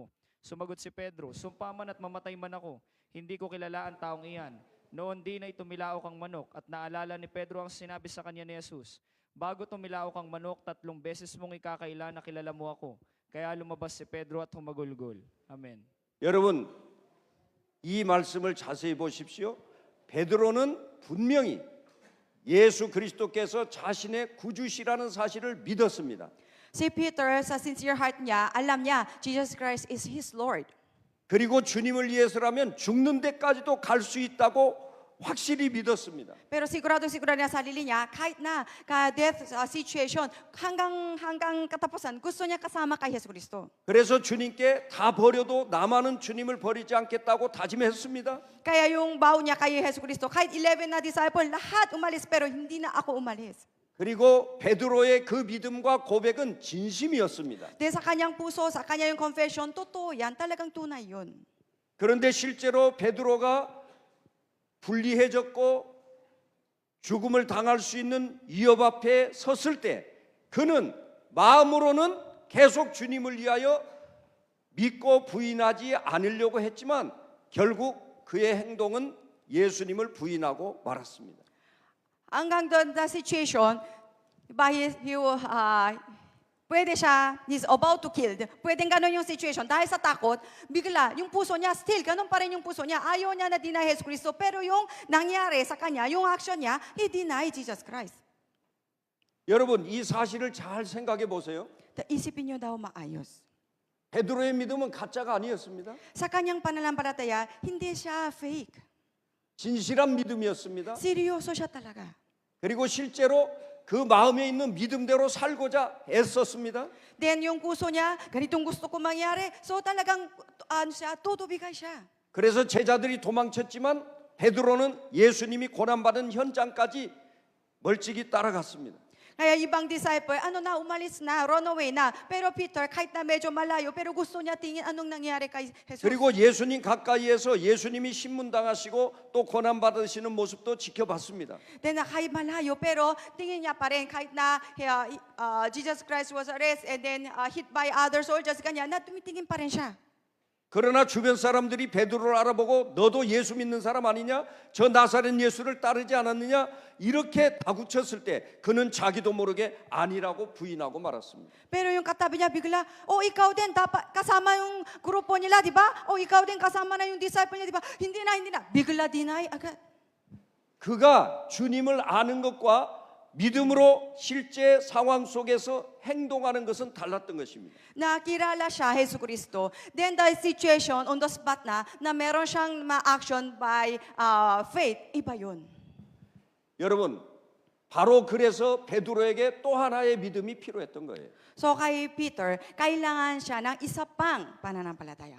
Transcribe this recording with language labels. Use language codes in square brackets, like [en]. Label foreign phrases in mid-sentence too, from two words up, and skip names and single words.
[tl] Sumagot si Pedro, "Sumpa man at mamatay man ako, hindi ko kilala ang taong iyan." Noon din ay tumilaok ang manok at naalala ni Pedro ang sinabi sa kanya ni Jesus, "Bago tumilaok ang manok, 3 beses mong ikakaila na kilala mo ako." Kaya lumabas si Pedro at humagulgol. Amen. [ko] 여러분, 이 말씀을 자세히 보십시오. 베드로는 분명히 예수 그리스도께서 자신의 구주시라는 사실을 믿었습니다. [tl] Si Peter, sa [en] sincere heart [tl] niya, alam niya, [en] Jesus Christ is his Lord. [ko] 그리고 주님을 위해서라면 죽는 데까지도 갈 수 있다고 확실히 믿었습니다. [tl] Pero sigurado niya sa sarili niya, kahit na ka- [en] death situation, [tl] hanggang katapusan, gusto niya kasama kay Yesu Cristo. [ko] 그래서 주님께 다 버려도 나만은 주님을 버리지 않겠다고 다짐했습니다. [tl] Kaya yung vow niya kay Yesu Cristo, kahit 11 na disciple, lahat umalis, pero hindi na ako umalis. [ko] 그리고 베드로의 그 믿음과 고백은 진심이었습니다. [tl] Dahil sa kanyang puso, sa kanyang confession, totoo yan, talagang tunay yun. [ko] 그런데 실제로 베드로가 불리해졌고 죽음을 당할 수 있는 위협 앞에 섰을 때 그는 마음으로는 계속 주님을 위하여 믿고 부인하지 않으려고 했지만 결국 그의 행동은 예수님을 부인하고 말았습니다. [tl] Hanggang doon na situation, diba, pwede siya, [en] he's about to kill. [tl] Pwedeng ganun yung situation. Dahil sa takot, bigla, yung puso niya, still, ganun pa rin yung puso niya. Ayaw niya na deny Jesus Cristo. Pero yung nangyari sa kanya, yung action niya, [en] he denied Jesus Christ. [ko] 여러분, 이 사실을 잘 생각해 보세요. [tl] Isipin niyo daw maayos. [ko] 베드로의 믿음은 가짜가 아니었습니다. [tl] Sa kanyang pananampalataya, hindi siya fake. [ko] 진실한 믿음이었습니다. [tl] Seryoso siya talaga. [ko] 그리고 실제로 그 마음에 있는 믿음대로 살고자 애썼습니다. [tl] Then yung puso niya, ganitong gusto ko mangyari. So talagang tutubigay siya. [ko] 그래서 제자들이 도망쳤지만 베드로는 예수님이 고난받은 현장까지 멀찍이 따라갔습니다. [tl] Kaya ibang disciple, umalis na, [en] run away [tl] na. Pero Peter, kahit na medyo malayo, pero gusto niya tingin anong nangyari kay Jesus. [ko] 그리고 예수님 가까이에서 예수님이 신문당하시고 또 고난받으시는 모습도 지켜봤습니다. [tl] Then kahit malayo, pero tingin niya pa rin, kahit na [en] Jesus Christ was arrested and then hit by other soldiers, [tl] kanya, na tumitingin pa rin siya. [ko] 그러나 주변 사람들이 베드로를 알아보고 너도 예수 믿는 사람 아니냐? 저 나사렛 예수를 따르지 않았느냐? 이렇게 다구쳤을 때 그는 자기도 모르게 아니라고 부인하고 말았습니다. [tl] Pero yung katabi niya bigla, ikaw din, dapat kasama yung grupo nila, di ba? ikaw din, kasama na yung disciple niya, di ba? Hindi na. Bigla deny agad. [ko] 그가 주님을 아는 것과 믿음으로 실제 상황 속에서 행동하는 것은 달랐던 것입니다. [tl] Nakilala siya, Jesus Cristo. [en] Then the situation on the spot [tl] na meron siyang [en] ma-action by faith, [tl] iba yun. [ko] 여러분, 바로 그래서 베드로에게 또 하나의 믿음이 필요했던 거예요. [tl] So kay Peter, kailangan siya ng isa pang pananampalataya.